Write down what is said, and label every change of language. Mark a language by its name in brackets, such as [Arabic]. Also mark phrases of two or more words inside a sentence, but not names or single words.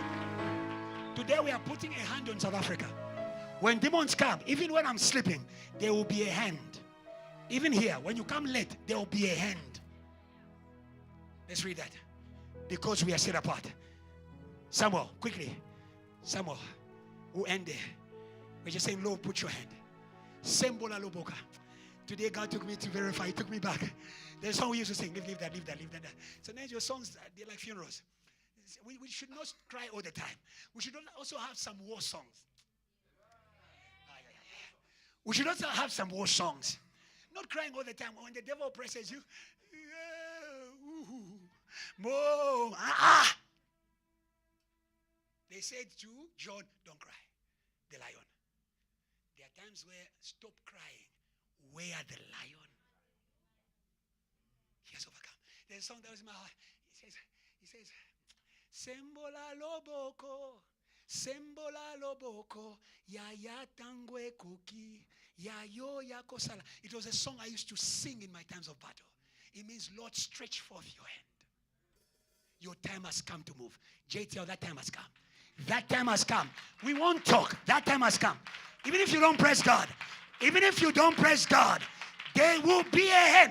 [English] Today we are putting a hand on South Africa. When demons come, even when I'm sleeping, there will be a hand. Even here, when you come late, there will be a hand. Let's read that. Because we are set apart. Samuel, quickly. Samuel, who ended. We're just saying, Lord, put your hand. [Lingala] Sembola loboka. [English] Today God took me to verify. He took me back. There's a song we used to sing. Leave that. So now your songs, they're like funerals. We should not cry all the time. We should also have some war songs. We should also have some war songs. Not crying all the time. When the devil oppresses you, They said to John, don't cry. The lion. There are times where stop crying. Where the lion? He has overcome. There's a song that was in my heart. He says, [Lingala] Sembola loboko, ya tangwe kuki, ya yo ya kosala. [English] It was a song I used to sing in my times of battle. It means, Lord, stretch forth your hand. Your time has come to move. JTL, that time has come. That time has come. We won't talk. That time has come. Even if you don't praise God, there will be a hand.